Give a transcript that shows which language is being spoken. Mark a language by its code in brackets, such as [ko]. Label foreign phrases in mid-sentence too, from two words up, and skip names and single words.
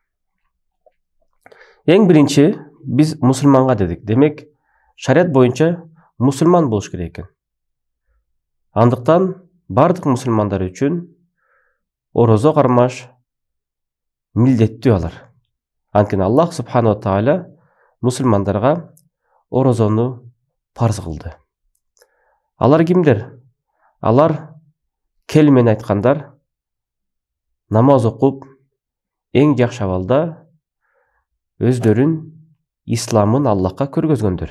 [ky] Эң биринчи, биз мусулманга дедик. Демек, шарият боюнча мусулман болуш керек экен. Андыктан бардык мусулмандар үчүн орозо кармаш милдеттүү алар. Анткени Аллах [ar] سبحانه وتعالى [ky] мусулмандарга орозону парз кылды. Алар кимдер? Алар келмен айткандар, намаз окуп, эң жакшы абалда өздөрүн исламын Аллахка көргөзгөндөр.